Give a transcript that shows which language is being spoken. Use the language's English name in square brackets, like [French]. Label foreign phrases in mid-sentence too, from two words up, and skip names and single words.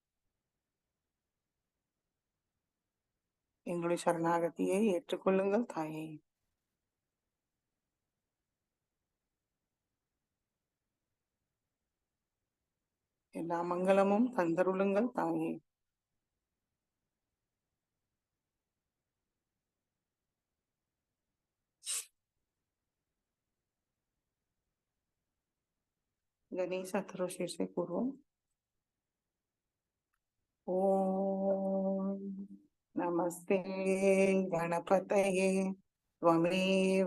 [Tamil] எங்களுடைய சரணாகதியை ஏற்றுக்கொள்ளுங்கள் தாயே. எல்லா மங்களமும் தந்தருளுங்கள் தாயே. [Hindi] गणेश अथर्वशीर से पूर्व [Sanskrit] ओम नमस्ते गणपतये त्वमेव